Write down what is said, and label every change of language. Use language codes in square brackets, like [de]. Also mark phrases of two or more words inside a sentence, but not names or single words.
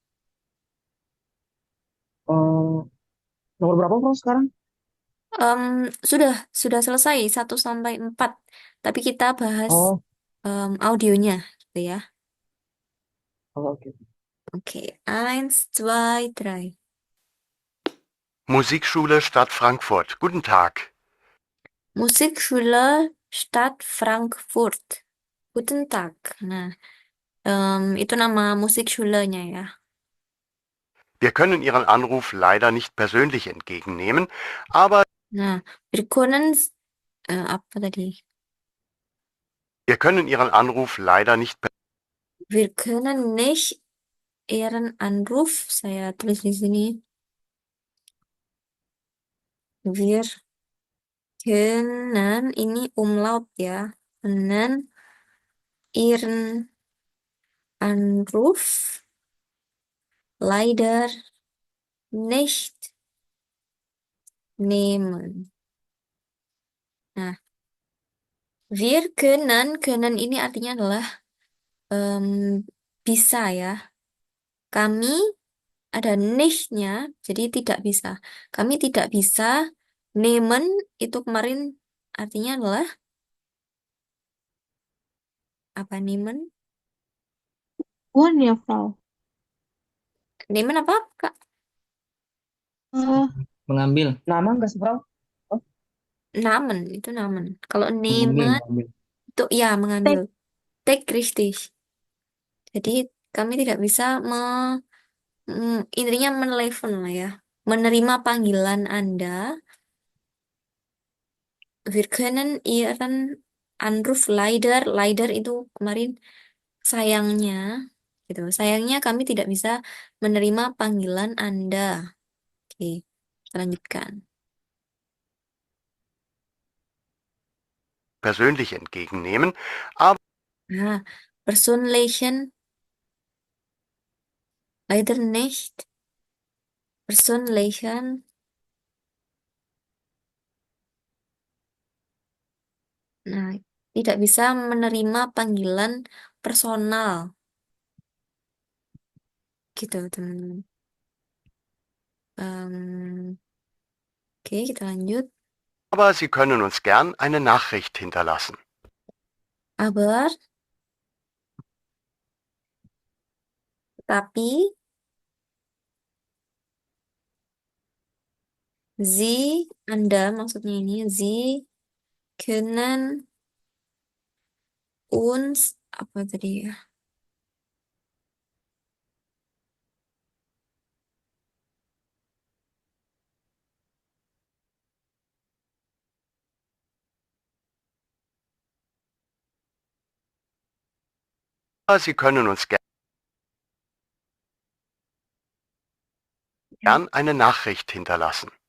[id] Eh, nomor berapa Frau sekarang? Sudah selesai 1 sampai 4. Tapi kita bahas Oh, audionya gitu ya. oke. Oke, 1, 2, 3. [de] Musikschule Stadt Frankfurt. Guten Tag. Musikschule Stadt Frankfurt. Guten Tag. [id] Nah, itu nama musikschulenya ya. [de] Wir können Ihren Anruf leider nicht persönlich entgegennehmen, aber Nah, wir können, [id] apa tadi? [de] wir können Ihren Anruf leider nicht Wir können nicht Ihren Anruf, [id] saya tulis di sini. [de] Wir können, [id] ini umlaut ya. [de] Können Ihren Anruf leider nicht nehmen. [id] Nah, können ini artinya adalah em, bisa ya. Kami ada nicht-nya, jadi tidak bisa. Kami tidak bisa. Nehmen itu kemarin artinya adalah apa nehmen? Bukan ya, Frau. Nehmen apa, Kak? Eh, Mengambil. Nama nggak sih Frau? Oh, Namen itu namen. Kalau Mengambil, nehmen mengambil. itu ya mengambil. Take. Take richtig. Jadi kami tidak bisa intinya menelpon lah ya. Menerima panggilan Anda. [de] Wir können Ihren Anruf leider [id] itu kemarin sayangnya gitu. Sayangnya kami tidak bisa menerima panggilan Anda. Oke, kita lanjutkan. [de] persönlich entgegennehmen, aber Nah, Personenlichen leider nicht. Personenlichen. [id] Nah, tidak bisa menerima panggilan personal. Gitu, teman-teman. Em, oke, kita lanjut. [de] Sie können uns gern eine Nachricht hinterlassen. Aber, [id] tapi, Anda maksudnya ini, [de] Sie können uns, [id] apa tadi ya? [de] Sie können uns gern eine Nachricht hinterlassen.